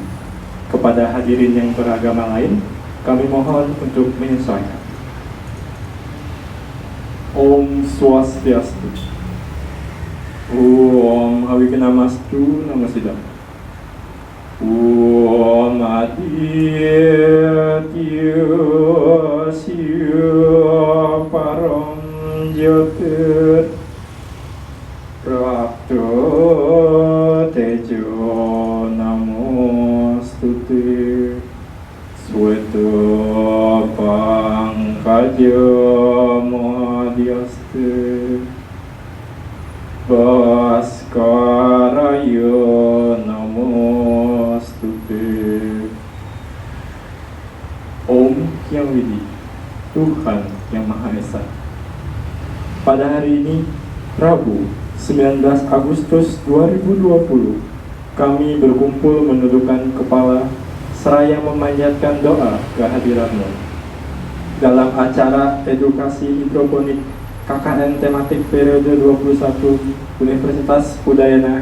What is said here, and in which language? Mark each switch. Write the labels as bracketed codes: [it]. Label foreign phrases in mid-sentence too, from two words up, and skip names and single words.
[id] Kepada hadirin yang beragama lain, kami mohon untuk menyesuaikan. [sa] Om Swastiastu. Om Hawikanamastu Namasidam. Om Aditya siu parom jyotir Prapto tejo namostute Sueto pangkaja mahadyaste Baskaraya namostute [id] Om Yang Widi, Tuhan Yang Maha Esa. Pada hari ini, Rabu 19 Agustus 2020, kami berkumpul menundukkan kepala seraya memanjatkan doa kehadiran-Mu dalam acara edukasi hidroponik KKN tematik periode 21 Universitas Udayana.